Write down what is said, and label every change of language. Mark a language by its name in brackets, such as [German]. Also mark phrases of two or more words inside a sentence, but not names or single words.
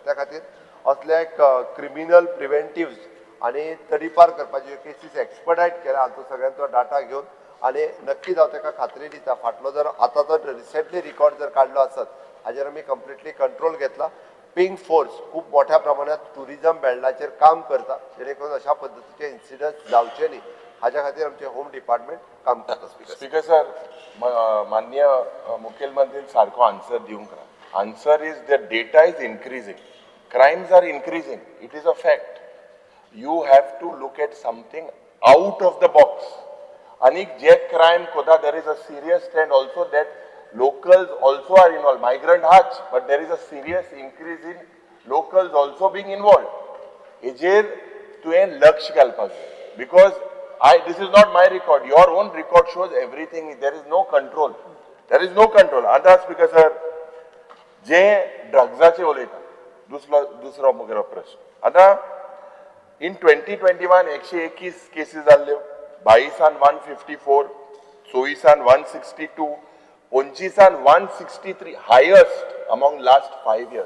[Konkani] त्या खातीर असले [English] criminal preventives [Konkani] आनी तडीपार करपाच्यो केसीस एक्सपर्टायट केल्या हाचो सगळ्यांचो डाटा घेवन आनी नक्कीच हांव ताका खात्री दिता फाटलो जर आतां जर रिसेंटली रिकॉर्ड जर काडलो आसत हाजेर आमी [English] completely control [Konkani] घेतला. पिंक फोर्स खूब मोठ्या प्रमाणात टुरिझम बेल्डाचेर काम करता जेणे करून अशा पद्दतीचे इन्सिडंट जावचे न्ही हाच्या खातीर आमचे [English] home department [Konkani] काम करता. [English] speaker sir, [Konkani] माननीय मुखेलमंत्रीन सारको आन्सर दिवंक ना. [English] answer is the data is increasing, crimes are increasing, it is a fact. You have to look at something out of the box. [Konkani] Anik je crime koda, [English] there is a serious trend also that locals also are involved. Migrant hach, but there is a serious increase in locals also being involved. [Konkani] Ejer तुवें लक्ष घालपाक जाय [English] because this is not my record. Your own record shows everything. There is no control. There is no control. Anta Speaker sir, [Konkani] जे ड्रग्साचे उलयता दुसरो मुगेलो प्रश्न. आता इन 2021 121 केसीस जाल्ल्यो, 22 154, 24 162, 25 163, [English] highest among last 5 years.